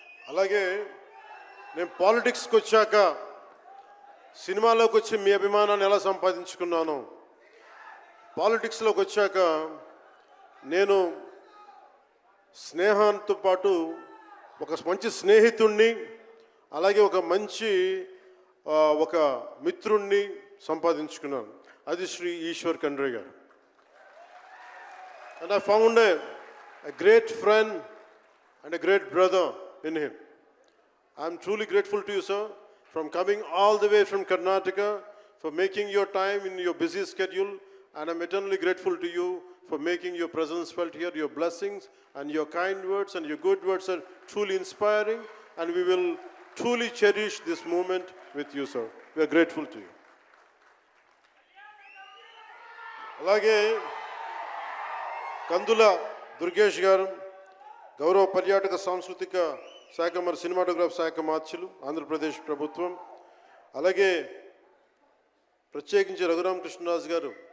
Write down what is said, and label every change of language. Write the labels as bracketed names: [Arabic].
[Telugu] అలాగే నేను పాలిటిక్స్కి వచ్చాక, సినిమాలోకి వచ్చి మీ అభిమానాన్ని ఎలా సంపాదించుకున్నాను, పాలిటిక్స్లోకి వచ్చాక నేను స్నేహంతో పాటు ఒక మంచి స్నేహితుణ్ణి, అలాగే ఒక మంచి ఒక మిత్రుణ్ణి సంపాదించుకున్నాను. అది శ్రీ ఈశ్వర్ ఖండ్రే గారు. [English] And I found a great friend and a great brother in him. I am truly grateful to you, sir, from coming all the way from Karnataka, for making your time in your busy schedule, and I'm eternally grateful to you for making your presence felt here. Your blessings and your kind words and your good words are truly inspiring, and we will truly cherish this moment with you, sir. We are grateful to you. [Telugu] అలాగే కందుల దుర్గేష్ గారు, గౌరవ పర్యాటక సాంస్కృతిక శాఖ మరి cinematograph శాఖ మార్చులు, ఆంధ్రప్రదేశ్ ప్రభుత్వం. అలాగే ప్రత్యేకించి రఘురామకృష్ణరాజు గారు